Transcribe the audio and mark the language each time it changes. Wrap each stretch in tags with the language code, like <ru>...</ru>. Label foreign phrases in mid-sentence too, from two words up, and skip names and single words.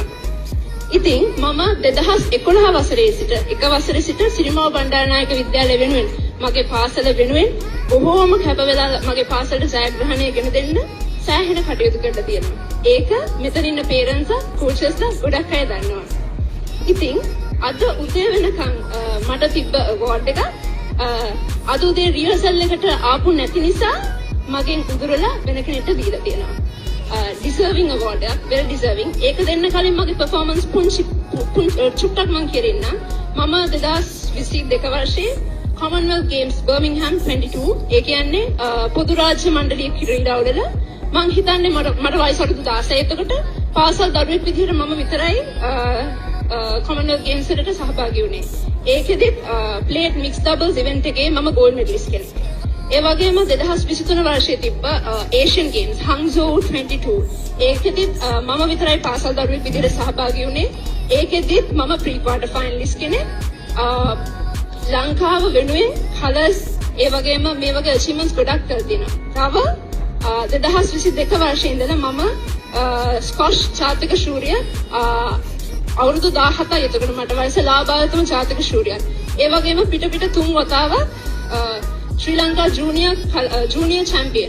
<si>ඉතින් මම 2011 වසරේ සිට එක වසරේ සිට සිරිමාව බණ්ඩාරනායක විද්‍යාලය වෙනුවෙන් මගේ පාසල වෙනුවෙන් බොහෝම කැප වෙලා මගේ පාසලට ජයග්‍රහණය ගෙන දෙන්න සෑහෙන කටයුතු කරලා තියෙනවා. ඒක මෙතන ඉන්න පේරන්ට්ස් කෝචස්ලා ගොඩක් අය දන්නවා. ඉතින් අද උදේ වෙනකන් මට තිබ්බ අවෝඩ් එක අද උදේ රිහර්සල් එකට ආපු නැති නිසා මගෙන් උදුරලා වෙන කෙනෙක්ට දීලා තියෙනවා.</si> <en>deserving award එක, very deserving.</en> <si>ඒක දෙන්න කලින් මගේ performance චුට්ටක් මම කියන්න. මම 2022 වර්ෂයේ Commonwealth Games Birmingham 22 ඒ කියන්නේ පොදු රාජ්‍ය මණ්ඩලීය ක්‍රීඩාවල මම හිතන්නේ මට වයස අවුරුදු 16. එතකොට පාසල් දරුවෙක් විදිහට මම විතරයි Commonwealth Games වලට සහභාගී වුණේ. ඒකෙදි</si> <en>plate mixed doubles event</en> <si>එකේ මම</si> <en>gold medalist</en> <si>කෙනෙක්. ඒ වගේම 2023 වර්ෂයේ තිබ්බ Asian Games Hangzhou 22 ඒකෙදි මම විතරයි පාසල් දරුවෙක් විදිහට සහභාගී වුණේ. ඒකෙදි මම</si> <en>pre quarter finalist</en> <si>කෙනෙක්. ලංකාව වෙනුවෙන් කලර්ස් ඒ වගේම මේ වගේ achievements ගොඩක් කරලා තියෙනවා. තව 2022 වර්ෂයේ ඉඳලා මම ස්කොෂ් ජාතික ශූරිය අවුරුදු 17යි. එතකොට මට වයස ලාභාවතම ජාතික ශූරියක්. ඒ වගේම පිට 3 වතාවක් ශ්‍රී ලංකා</si> <en>junior champion.</en>